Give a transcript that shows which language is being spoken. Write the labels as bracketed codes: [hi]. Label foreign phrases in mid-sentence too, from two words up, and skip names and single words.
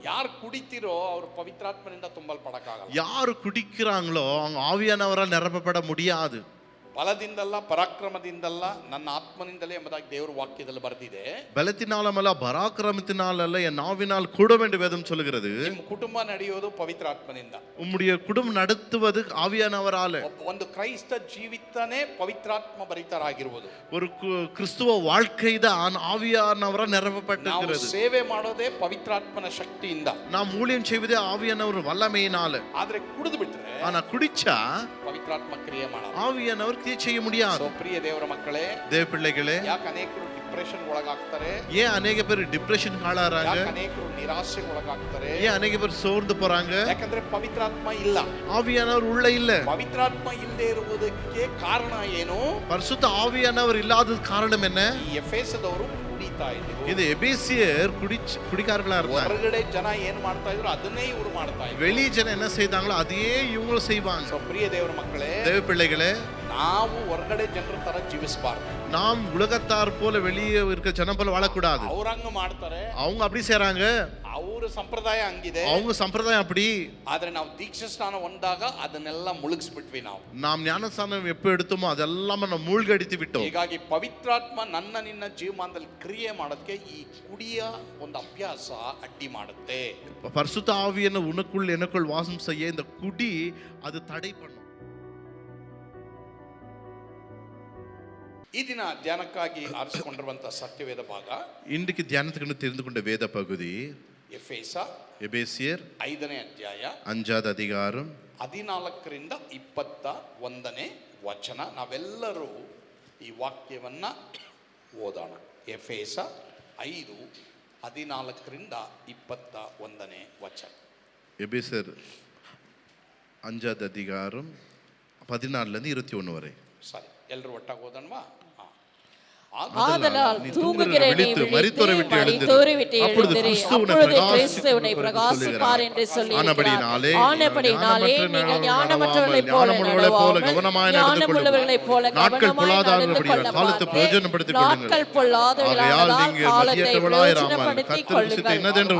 [kn] ಯಾರು ಕುಡಿತಿರೋ ಅವರು ಪವಿತ್ರಾತ್ಮನಿಂದ ತುಂಬಲ್ಪಡಕ್ಕಾಗಲ್ಲ. [ta] யாரு குடிக்கிறாங்களோ அவங்க ஆவியானவரால் நிரப்பப்பட முடியாது. [kn] ಬಲದಿಂದಲ್ಲ, ಪರಾಕ್ರಮದಿಂದಲ್ಲ, ನನ್ನ ಆತ್ಮನಿಂದಲೇ ಎಂಬುದಾಗಿ ದೇವರ ವಾಕ್ಯದಲ್ಲಿ ಬರೆದಿದೆ. [ta] பலத்தினாலமல்ல பராக்கிரமத்தினால் அல்ல என் ஆவினால் கூடும் என்று வேதம் சொல்கிறது. [kn] ನಿಮ್ಮ ಕುಟುಂಬ ನಡೆಯೋದು ಪವಿತ್ರಾತ್ಮನಿಂದ. [ta] உம்முடைய குடும்பம் நடத்துவது ஆவியானவரால. [kn] ಒಂದು ಕ್ರೈಸ್ತ ಜೀವಿತನೇ ಪವಿತ್ರಾತ್ಮ ಭರಿತರಾಗಿರುವುದು. [ta] ஒரு கிறிஸ்துவ வாழ்க்கை தான் ஆவியானவரால் நிரப்பப்பட்டிருக்கிறது. [kn] ನಾವು ಸೇವೆ ಮಾಡೋದೇ ಪವಿತ್ರಾತ್ಮನ ಶಕ್ತಿಯಿಂದ. [ta] நாம் ஊழியம் செய்வதே ஆவியானவர் வல்லமையினால. [kn] ಆದ್ರೆ ಕುಡಿದು ಬಿಟ್ರೆ, [ta] ஆனா குடிச்சா [kn] ಪವಿತ್ರಾತ್ಮ ಕ್ರಿಯೆ ಮಾಡಲ್ಲ, [ta] ஆவியானவர் கிரியை செய்ய முடியாது. [kn] ಪ್ರಿಯ ದೇವರ ಮಕ್ಕಳೇ, [ta] தேவ பிள்ளைகளே, [kn] ಯಾಕೆ ಅನೇಕರು ಡಿಪ್ರೆಷನ್ ಒಳಗಾಗ್ತಾರೆ? [ta] ஏன் அநேக பேர் டிப்ரெஷன் ஆளாறாங்க? [kn] ಯಾಕೆ ಅನೇಕರು ನಿರಾಶೆ ಒಳಗಾಗ್ತಾರೆ? [ta] ஏன் அநேக பேர் சோர்ந்து போறாங்க? [kn] ಯಾಕಂದ್ರೆ ಪವಿತ್ರಾತ್ಮ ಇಲ್ಲ, [ta] ஆவியானவர் உள்ள இல்ல. [kn] ಪವಿತ್ರಾತ್ಮ ಇಲ್ಲದೆ ಇರುವುದಕ್ಕೆ ಕಾರಣ ಏನು? [ta] பரிசுத்த ஆவியானவர் இல்லாதது காரணம் என்ன? [kn] ಈ ಎಫೆಸದವರು ಕುಡಿತಾ ಇದ್ರು. [ta] இது எபேசியர் குடிக்காரர்களா இருந்தாங்க. [kn] ಹೊರಗಡೆ ಜನ ಏನ್ ಮಾಡ್ತಾ ಇದ್ರು ಅದನ್ನೇ ಇವರು ಮಾಡ್ತಾ ಇದ್ರು. [ta] வெளி ஜனம் என்ன செய்தாங்களோ அதையே இவங்களும் செய்வாங்க. [kn] ಪ್ರಿಯ ದೇವರ ಮಕ್ಕಳೇ, [ta] தேவ பிள்ளைகளே, [kn] ನಾವು ಹೊರಗಡೆ ಜನರ ತರ ಜೀವಿಸಬಾರ್ದು. [ta] நாம் உலகத்தார் போல வெளியே இருக்க ஜனம் போல வாழக்கூடாது. [kn] ಅವ್ರಂಗ ಮಾಡ್ತಾರೆ, [ta] அவங்க அப்படி செய்றாங்க, [kn] ಅವ್ರ ಸಂಪ್ರದಾಯ ಹಂಗಿದೆ, [ta] அவங்க சம்பிரதாயம் அப்படி. [kn] ಆದ್ರೆ ನಾವು ದೀಕ್ಷಾ ಸ್ನಾನ ಹೊಂದಾಗ ಅದನ್ನೆಲ್ಲ ಮುಳುಗಿಸ್ಬಿಟ್ವಿ. [ta] நாம் ஞானஸ்நானம் எப்போ எடுத்தோமோ அதெல்லாம் நம்ம மூழ்கடித்து விட்டோம். [kn] ಹೀಗಾಗಿ ಪವಿತ್ರಾತ್ಮ ನನ್ನ ನಿನ್ನ ಜೀವಮಾನದಲ್ಲಿ ಕ್ರಿಯೆ ಮಾಡೋದಕ್ಕೆ ಈ ಕುಡಿಯ ಒಂದು ಅಭ್ಯಾಸ ಅಡ್ಡಿ ಮಾಡುತ್ತೆ. [ta] பரிசுத்த ஆவியான உனக்குள் எனக்குள் வாசம் செய்ய இந்த குடி அது தடை பண்ணும். [kn] ಈ ದಿನ ಧ್ಯಾನಕ್ಕಾಗಿ ಆರಿಸಿಕೊಂಡಿರುವಂತಹ ಸತ್ಯವೇದ ಭಾಗ, [ta] இன்றைக்கு தியானத்துக்கு தெரிந்து கொண்ட வேத பகுதி [kn] ಎಫೆಸ [ta] எபேசியர் [kn] 5ನೇ ಅಧ್ಯಾಯ [ta] 5வது அதிகாரம் [kn] 14ರಿಂದ 21ನೇ ವಚನ. ನಾವೆಲ್ಲರೂ ಈ ವಾಕ್ಯವನ್ನ ಓದೋಣ. ಎಫೆಸ 5:14ರಿಂದ 21ನೇ ವಚನ. [ta] எபேசியர் 5வது அதிகாரம் 14லேருந்து 21 வரை. [kn] ಸರಿ, ಎಲ್ಲರೂ ಒಟ್ಟಾಗಿ ಓದೋಣವಾ? [ta] ஆதலால் தூங்குகிற நீ விழித்து மரித்தோரை விட்டு எழுந்திரு, அப்பொழுது கிறிஸ்து உன்னை பிரகாசிப்பார் என்று சொல்லியிருக்கிறார். ஆனபடியினாலே நீங்கள் ஞானமற்றவர்களைப் போல நடவாமல் ஞானமுள்ளவர்களைப் போல கவனமாய் நடந்து கொள்ளப்பார்த்து, நாட்கள் பொல்லாதவைகளால் காலத்தை பிரயோஜனப்படுத்திக் கொள்ளுங்கள்.